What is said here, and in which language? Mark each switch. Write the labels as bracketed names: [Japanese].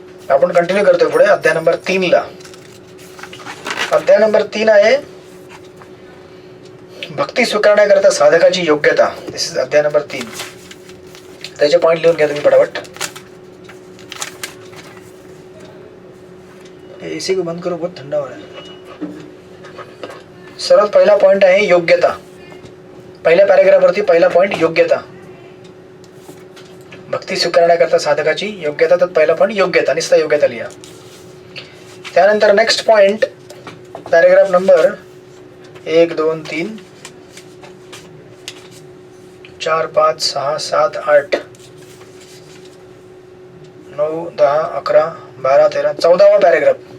[Marathi] आपण कंटिन्यू करतोय पुढे अध्याय नंबर 3 ला. अध्याय नंबर 3 आहे भक्ती स्वीकारण्याकरता साधकाची योग्यता. दिस इज अध्याय नंबर 3. त्याचे पॉईंट लिहून घ्या तुम्ही पटापट. [Hindi] एसी को बंद करो, बहुत ठंडा हो रहा है. [Marathi] सर्वात पहिला पॉइंट आहे योग्यता. पहिल्या पॅरेग्राफ वरती पहिला पॉइंट योग्यता. भक्ती स्वीकारण्याकरता साधकाची योग्यता. तर पहिला पॉइंट योग्यता, नुसता योग्यता लिहा. त्यानंतर next point paragraph number 1 2 3 4 5 6 7 8 9 10 11 12 13 14वा paragraph.